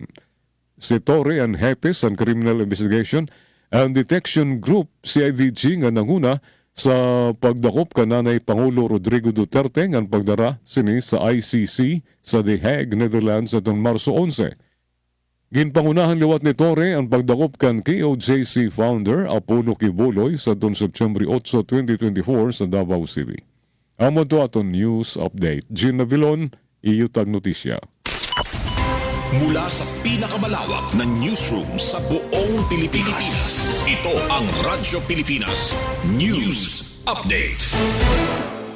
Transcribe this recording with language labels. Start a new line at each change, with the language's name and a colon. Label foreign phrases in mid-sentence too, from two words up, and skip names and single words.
Hiligaynon: Si Torre ang hepe sa Criminal Investigation and Detection Group CIDG nga nanguna sa pagdakop kananay Pangulo Rodrigo Duterte nga pagdara sini sa ICC sa The Hague, Netherlands atong Marso 11. Ginpangunahan liwat ni Torre ang pagdakop kan KOJC founder Apollo Kibuloy sa September 8, 2024 sa Davao City. Amo to aton
English: news update.
Hiligaynon: Gina Vilon, Iyutag Notisya.
Filipino: Mula sa pinakamalawak na newsroom sa buong Pilipinas, ito ang Radyo Pilipinas News Update.